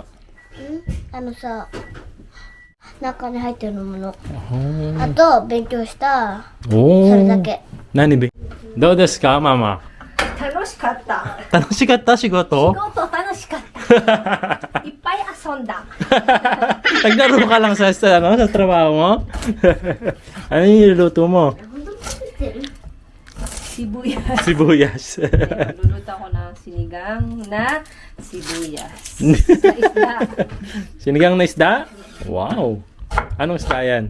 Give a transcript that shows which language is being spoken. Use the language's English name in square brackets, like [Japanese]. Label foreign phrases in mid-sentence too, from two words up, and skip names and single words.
[Japanese] さ、中に入ってるもの。あと、勉強した。おそれだけ。どうですか、ママ？楽しかった。楽しかった仕事？仕事楽しかった。いっぱい遊んだ。 [Filipino] Naglaro ka lang sa trabaho mo? Ano yung niluluto mo? Sibuyas. Sibuyas. Luluto ako ng sinigang na sibuyas. Sa isda. Sinigang na isda? Wow! Anong isda yan?